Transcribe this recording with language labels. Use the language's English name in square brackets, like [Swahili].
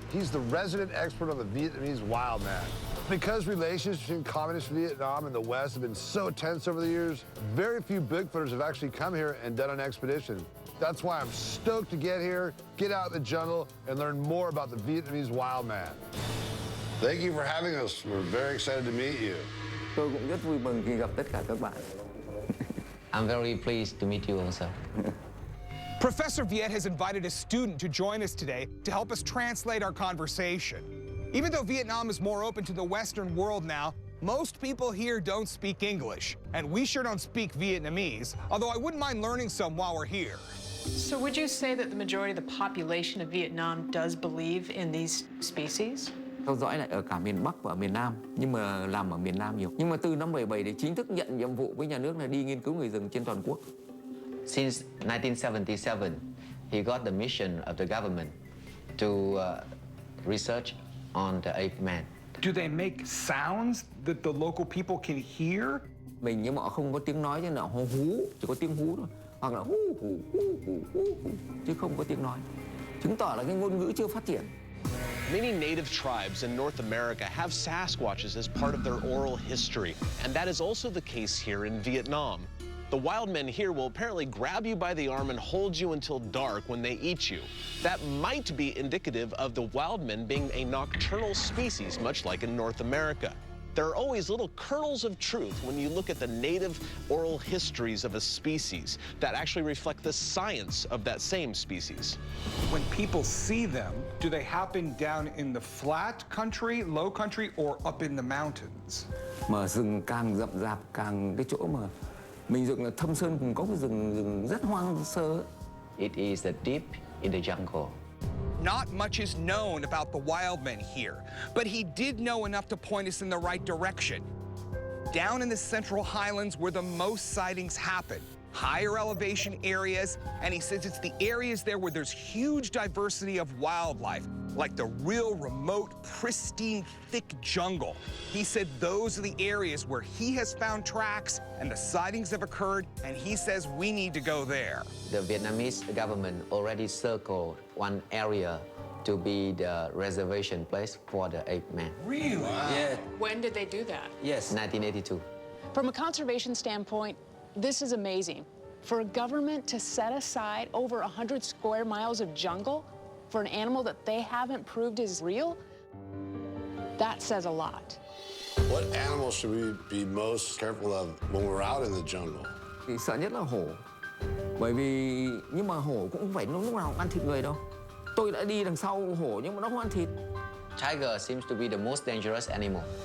[English] He's the resident expert on the Vietnamese wild man. Because relations between communist Vietnam and the West have been so tense over the years, very few Bigfooters have actually come here and done an expedition. That's why I'm stoked to get here, get out in the jungle, and learn more about the Vietnamese wild man. Thank you for having us. We're very excited to meet you. [Vietnamese] Tôi cũng rất vui mừng khi gặp tất cả các bạn. [English] I'm very pleased to meet you also. Professor Viet has invited a student to join us today to help us translate our conversation. Even though Vietnam is more open to the Western world now, most people here don't speak English, and we sure don't speak Vietnamese, although I wouldn't mind learning some while we're here. So would you say that the majority of the population of Vietnam does believe in these species? [Vietnamese] Theo dõi lại ở cả miền Bắc và miền Nam, nhưng mà làm ở miền Nam nhiều. Nhưng mà từ năm 77 thì chính thức nhận nhiệm vụ với nhà nước là đi nghiên cứu người rừng trên toàn quốc. [English] Since 1977, he got the mission of the government to research on the ape man. Do they make sounds that the local people can hear? [Vietnamese] Mình nhưng mà họ không có tiếng nói cho nên là họ hú, chỉ có tiếng hú thôi. Hoặc là hú hú hú hú hú hú, chứ không có tiếng nói. Chứng tỏ là cái ngôn ngữ chưa phát triển. [English] Many native tribes in North America have Sasquatches as part of their oral history, and that is also the case here in Vietnam. The wild men here will apparently grab you by the arm and hold you until dark when they eat you. That might be indicative of the wild men being a nocturnal species, much like in North America. There are always little kernels of truth when you look at the native oral histories of a species that actually reflect the science of that same species. When people see them, do they happen down in the flat country, low country, or up in the mountains? [Vietnamese] Mà rừng càng rậm rạp, càng cái chỗ mà mình dựng là thâm sơn cùng có cái rừng rất hoang sơ. [English] It is deep in the jungle. Not much is known about the wild men here, but he did know enough to point us in the right direction. Down in the Central Highlands where the most sightings happen, higher elevation areas, and he says it's the areas there where there's huge diversity of wildlife, like the real remote, pristine, thick jungle. He said those are the areas where he has found tracks and the sightings have occurred, and he says we need to go there. The Vietnamese government already circled one area to be the reservation place for the ape man. Really? Wow. Yeah. When did they do that? Yes, 1982. From a conservation standpoint, this is amazing. For a government to set aside over 100 square miles of jungle for an animal that they haven't proved is real, that says a lot. What animals should we be most careful of when we're out in the jungle? [Vietnamese] Thì sợ nhất là hổ. Bởi vì nhưng mà hổ cũng không phải lúc nào cũng ăn thịt người đâu. Tôi đã đi đằng sau hổ nhưng mà nó không ăn thịt. [English] Tiger seems to be the most dangerous animal.